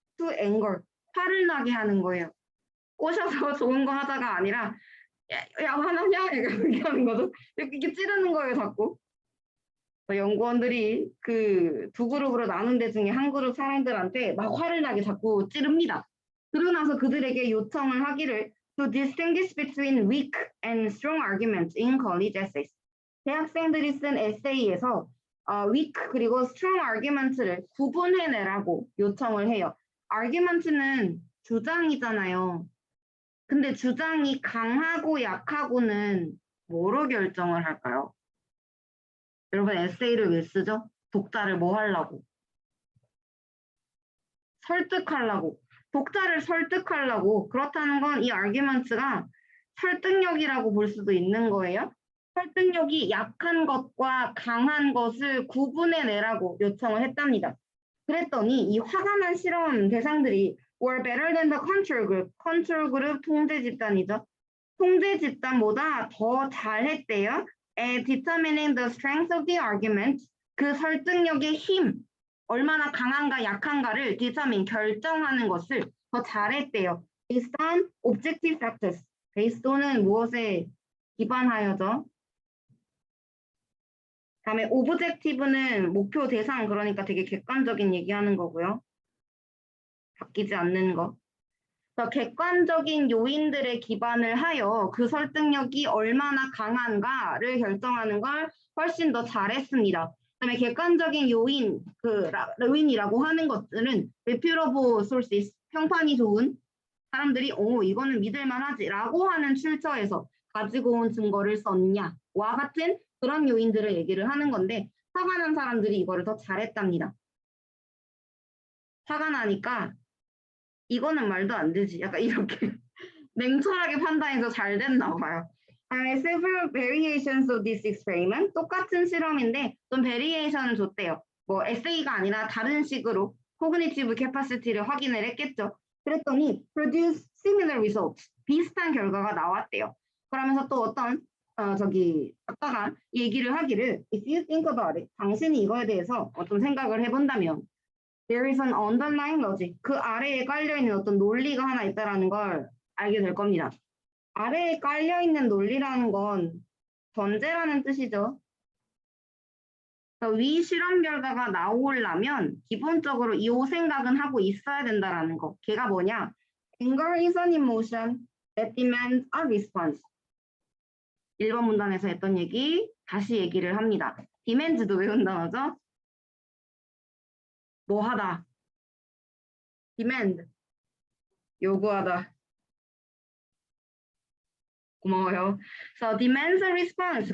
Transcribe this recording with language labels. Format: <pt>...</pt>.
<en>to anger,</en> <ko>화를 나게 하는 거예요. 꼬셔서 좋은 거 하자가 아니라 야 화나냐? 이렇게 하는 거죠. 이렇게 찌르는 거예요, 자꾸. 연구원들이 그 두 그룹으로 나눈 데 중에 한 그룹 사람들한테 막 화를 나게 자꾸 찌릅니다. 그러고 나서 그들에게 요청을 하기를</ko> <en>to distinguish between weak and strong arguments in college essays.</en> <ko>대학생들이 쓴 에세이에서 weak 그리고 strong arguments를 구분해내라고 요청을 해요. argument는 주장이잖아요. 근데 주장이 강하고 약하고는 뭐로 결정을 할까요? 여러분 에세이를 왜 쓰죠? 독자를 뭐 하려고? 설득하려고. 독자를 설득하려고. 그렇다는 건 이 arguments가 설득력이라고 볼 수도 있는 거예요. 설득력이 약한 것과 강한 것을 구분해내라고 요청을 했답니다. 그랬더니 이 화가 난 실험 대상들이</ko> <en>were better than the control group.</en> <ko>컨트롤 그룹 통제 집단이죠. 통제 집단보다 더 잘했대요.</ko> <en>determining the strength of the argument.</en> <ko>그 설득력의 힘, 얼마나 강한가 약한가를 determine, 결정하는 것을 더 잘했대요.</ko> <en>based on objective factors.</en> <ko>based on은 무엇에 기반하여죠? 다음에 objective는 목표 대상, 그러니까 되게 객관적인 얘기하는 거고요. 바뀌지 않는 거. 그래서 객관적인 요인들에 기반을 하여 그 설득력이 얼마나 강한가를 결정하는 걸 훨씬 더 잘했습니다. 그다음에 객관적인 요인이라고 하는 것들은 reputable sources, 평판이 좋은 사람들이 이거는 믿을만하지라고 하는 출처에서 가지고 온 증거를 썼냐와 같은 그런 요인들을 얘기를 하는 건데 화가 난 사람들이 이거를 더 잘했답니다. 화가 나니까 이거는 말도 안 되지. 약간 이렇게 냉철하게 판단해서 잘 됐나 봐요.</ko> <en>Several variations of this experiment.</en> <ko>똑같은 실험인데 좀 베리에이션을 줬대요. 뭐 에세이가 아니라 다른 식으로 cognitive capacity를 확인을 했겠죠. 그랬더니</ko> <en>produce similar results.</en> <ko>비슷한 결과가 나왔대요. 그러면서 또 어떤 작가가 얘기를 하기를</ko> <en>if you think about it,</en> <ko>당신이 이거에 대해서 좀 생각을 해본다면</ko> <en>there is an underlying logic.</en> <ko>그 아래에 깔려있는 어떤 논리가 하나 있다는 걸 알게 될 겁니다. 아래에 깔려있는 논리라는 건 전제라는 뜻이죠. 위 실험 결과가 나오려면 기본적으로 이 생각은 하고 있어야 된다라는 거. 걔가 뭐냐?</ko> <en>Anger is an emotion that demands a response.</en> <ko>1번 문단에서 했던 얘기 다시 얘기를 합니다. demands도 외운 단어죠? 뭐 하다. demand. 요구하다. 고마워요.</ko> <en>So demands a response.</en>